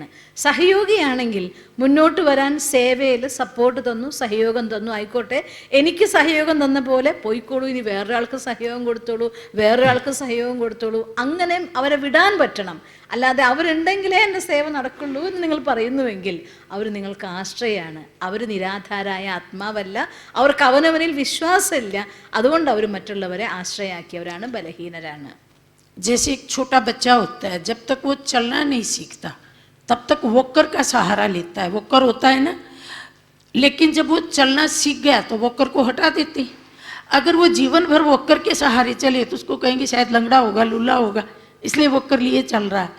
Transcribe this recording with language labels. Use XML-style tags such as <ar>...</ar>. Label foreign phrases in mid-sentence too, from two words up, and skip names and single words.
<ml>സഹയോഗിയാണെങ്കിൽ മുന്നോട്ട് വരാൻ സേവയിൽ സപ്പോർട്ട് തന്നു, സഹയോഗം തന്നു, ആയിക്കോട്ടെ എനിക്ക് സഹയോഗം തന്ന പോലെ പോയിക്കോളൂ, ഇനി വേറൊരാൾക്ക് സഹയോഗം കൊടുത്തോളൂ, വേറൊരാൾക്ക് സഹയോഗം കൊടുത്തോളൂ, അങ്ങനെ അവരെ വിടാൻ പറ്റണം. അല്ലാതെ അവരുണ്ടെങ്കിലേ എൻ്റെ സേവ നടക്കുള്ളൂ എന്ന് നിങ്ങൾ പറയുന്നുവെങ്കിൽ അവർ നിങ്ങൾക്ക് ആശ്രയമാണ്, അവർ നിരാധാരായ ആത്മാവല്ല, അവർക്ക് അവനവനിൽ വിശ്വാസമില്ല, അതുകൊണ്ട് അവർ മറ്റുള്ളവരെ ആശ്രയാക്കിയവരാണ്, ബലഹീനരാണ്.</ml> <hi>जैसे एक छोटा बच्चा होता है, जब तक वो चलना नहीं सीखता तब तक वॉकर का सहारा लेता है, वॉकर होता है ना, लेकिन जब वो चलना सीख गया तो वॉकर को हटा देते हैं। अगर वो जीवन भर वॉकर के सहारे चले तो उसको कहेंगे शायद लंगड़ा होगा, लूला होगा, इसलिए वॉकर लिए चल रहा है।</hi>